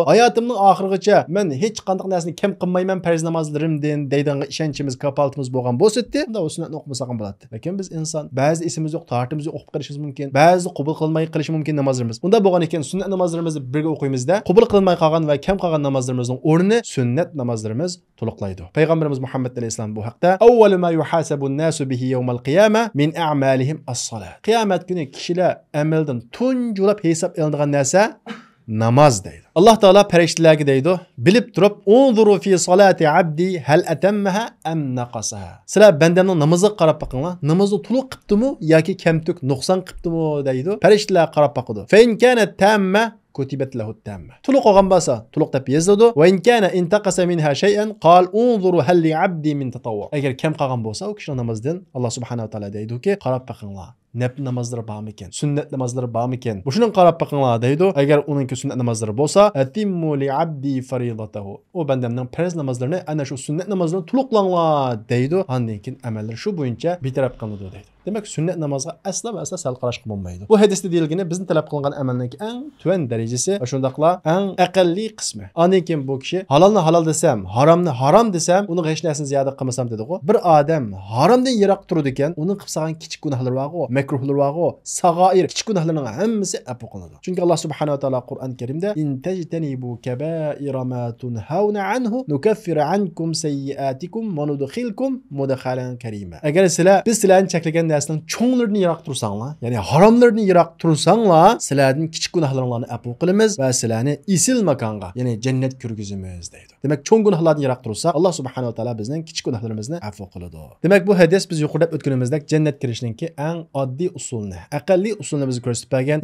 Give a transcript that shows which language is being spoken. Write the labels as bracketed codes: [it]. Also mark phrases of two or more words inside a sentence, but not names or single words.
[uz] Hayotimning oxirigacha men hech qanday narsani kam qilmayman farz namozlarimdan deydigan ishonchimiz, kapolatimiz bo'lgan bo'lsa-da, unda o sunnatni o'qimasak ham bo'ladi. Lekin biz inson ba'zi isimiz yo'q, tartibimiz yo'q, o'qib qilishimiz mumkin. Ba'zi qabul qilmay qilishi mumkin namozlarimiz. Unda bo'lgan ekan sunnat namozlarimizni birga o'qiymiz-da, qabul qilmay qolgan va kam qolgan namozlarimizning o'rnini sunnat namozlarimiz to'liqlaydi. Payg'ambarimiz Muhammad alayhisalom bu haqda [ar] أول ما يحاسب الناس به يوم القيامة من أعمالهم الصلاة. [uz] Qiyomat kuni kishilar amaldan tunjulab hisob olinadigan narsa namoz deydi. Alloh taolo farishtalarga deydi, bilib turib, [ar] "انظروا في صلاة عبدي هل أتمها أم نقصها." [uz] Sizlar bandamning namoziga qarab boqinglar. Namozni to'liq qilibdimi yoki kamtuk nuqson qilibdimi deydi. Farishtalar qarab boqadi. [ar] فإن كانت تامة كتبت له تامة. [uz] To'liq olgan bo'lsa, to'liq deb yozadi. [ar] وإن كان انتقص منها شيئا قال انظروا هل لعبدي من تطوع. [uz] Agar kam qolgan bo'lsa, u kishining namozidan Alloh subhanahu va taolo deydi-ki, qarab boqinglar. Nafl namozlari bormi ekan? Sunnat namozlari bormi ekan? Shuni qarab boqinglar deydi. Agar uningki sunnat namozlari bo'lsa, [ar] أتموا لعبدي فريضته. [uz] O bandamning farz namozlarini ana shu sunnat namozlarini to'liqlanglar deydi. Undan keyin amallar shu bo'yicha bitirib qilinadi deydi. Demak, sunnat namozga asla va asla sal qarashga bo'lmaydi. Bu hadisda deyilgani bizni talab qilingan amalning eng tuvan darajasi va shundaqla eng aqalli qismi. Undan keyin bu kishi halolni halol desam, haromni harom desam, uni hech narsani ziyoda qilmasam dedi-ku. Bir odam haromdan yiroq turadi ekan, uning qilib solgan kichik gunohlari bor-ku, makruhlar bor-ku, sag'oir, kichik gunohlarning hammasi afu qilinadi. Chunki Alloh subhanahu va taolo Qur'on Karimda [ar] إن تجتنبوا كبائر ما تنهون عنه نكفر عنكم سيئاتكم وندخلكم مدخلا كريما. [uz] Agar biz sizlarni cheklagan narsaning cho'nglarini yiroq tursanglar, ya'ni haromlarni yiroq tursanglar, sizlarning kichik gunohlaringizni afu qilamiz va sizlarni isil makonga, ya'ni jannat kirgizamiz deydi. Demak, cho'ng gunohlarni yiroq tursa, Alloh subhanahu va taolo bizning kichik gunohlarimizni afu qiladi. Demak, bu hadis biz yuqorida o'tganimizdek jannat kirishninki eng oddiy usulni, aqalli usulni biz ko'rsatib bergan.